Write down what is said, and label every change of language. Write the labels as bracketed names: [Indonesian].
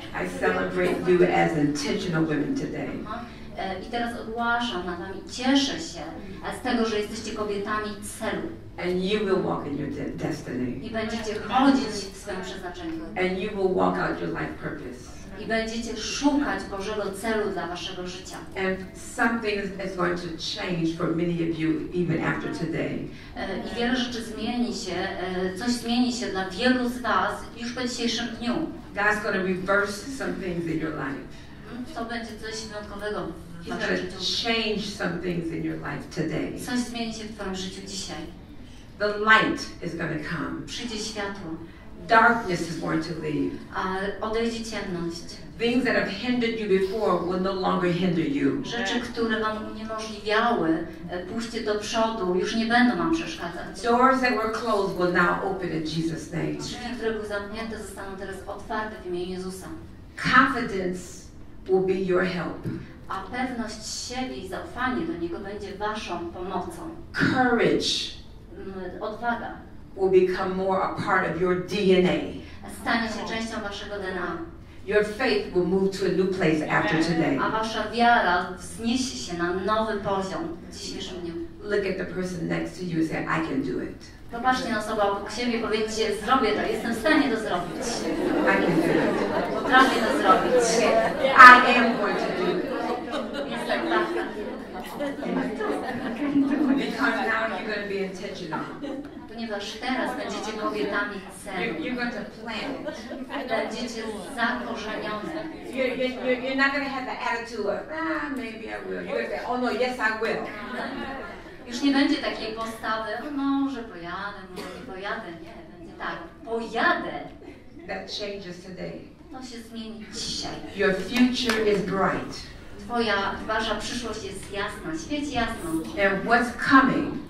[English] I celebrate you as intentional women today. [Polish] I teraz ogłaszam na Wami, cieszę się z tego, że jesteście kobietami celu. [English] And you will walk in your destiny. [Polish] I będziecie chodzić w swoim przeznaczeniu. [English] And you will walk out your life purpose. [Polish] I będziecie szukać Bożego celu dla Waszego życia. [English] And something is going to change for many of you even after today. [Polish] I wiele rzeczy zmieni się, coś zmieni się dla wielu z Was już po dzisiejszym dniu. [English] God's going to reverse some things in your life. [Polish] To będzie coś wyjątkowego w [English] He's [Polish] Waszym [English] going [Polish] życiu. [English] to change some things in your life today. [Polish] Coś zmieni się w Twoim życiu dzisiaj. [English] The light is going to come. [Polish] Przyjdzie światło. [English] Darkness is going to leave. [Polish] Odejdzie ciemność. [English] Things that have hindered you before will no longer hinder you. [Polish] Rzeczy, które Wam uniemożliwiały pójście do przodu, już nie będą Wam przeszkadzać. [English] Doors that were closed will now open in Jesus' name. [Polish] Drzwi, które były zamknięte, zostaną teraz otwarte w imieniu Jezusa. [English] Confidence will be your help. [Polish] A pewność siebie i zaufanie do Niego będzie Waszą pomocą. [English] Courage [Polish] Odwaga [English] will become more a part of your DNA. [Polish] stanie się częścią Waszego DNA. [English] Your faith will move to a new place after today. [Polish] A Wasza wiara wzniesie się na nowy poziom w dzisiejszym dniu. [English] Look at the person next to you and say, I can do it. [Polish] Popatrzcie na osobę obok siebie i powiedzcie, zrobię to, jestem w stanie to zrobić. [English] I can do it. [Polish] Potrafię to zrobić. [English] I am going to do it. [Polish] Jestem taka. [English] Because now you're going to be intentional. [Polish] Ponieważ teraz będziecie kobietami celu. [English] You're going to plan it. [Polish] Będziecie zakorzenione. [English] You're not going to have the attitude of, maybe I will. You're going to say, oh no, yes I will. [Polish] Już nie będzie takiej postawy, może pojadę, może nie pojadę. Nie, będzie tak, pojadę. [English] That changes today. [Polish] To się zmieni dzisiaj. [English] Your future is bright. [Polish] Wasza przyszłość jest jasna, świeci jasno. [English] And what's coming